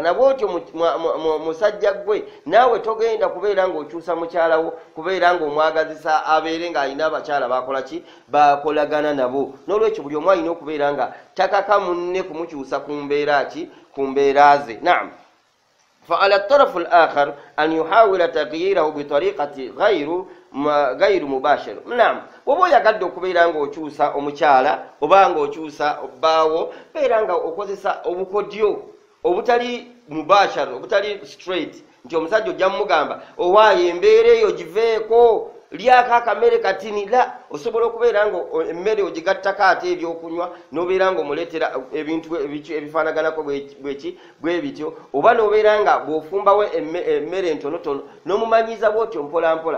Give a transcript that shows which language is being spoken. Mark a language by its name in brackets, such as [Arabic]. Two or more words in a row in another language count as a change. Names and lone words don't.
[Ganda] Nabw'otyo musajja gwe naawe togenda kubeera ng'okyusa mukyala wo kubeera ng'omwagazisa abeere ng'alina abakyala bakola ki? Bakolagana nabo. N'olwekyo buli omu alina okubeera nga takaka munne kumukyusa ku mbeera ki? Ku mbeera ze. Naam, [Arabic] فعلى الطرف الآخر أن يحاول تغييره بطريقة غير مباشر. نعم, [Ganda] woba oyagadde okubeera ng'okyusa omukyala oba ng'okyusa obbaawo, beera nga okozesa obukodyo obutali mubashar, obutali straight, nti omusajja ojja mugamba owaayo embeera eyo giveeko, lyako akamere katini. La, osobola okubeera nga emmere ogigattako ate ebyokunywa, n'obeera nga omuleetera ebintu ebifaanaganako bwe bityo, oba n'obeera nga bw'ofumbawo emmere entonotono n'omumanyiiza bw'otyo mpolampola.